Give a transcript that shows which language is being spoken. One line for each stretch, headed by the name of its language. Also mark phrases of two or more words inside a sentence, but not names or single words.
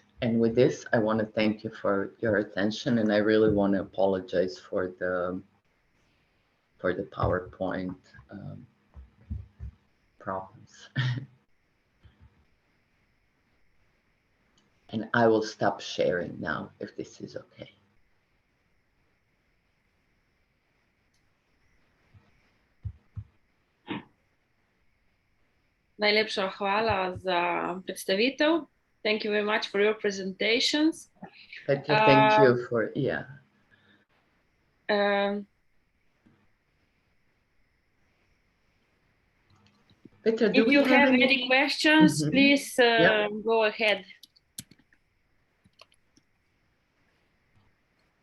English: And with this, I want to thank you for your attention, and I really want to apologize for the PowerPoint problems. And I will stop sharing now, if this is okay.
Slovenian: Najlepša hvala za predstavitev.
English: Thank you very much for your presentations. Petra, thank you for, yeah. Petra, If you have any questions, please go ahead.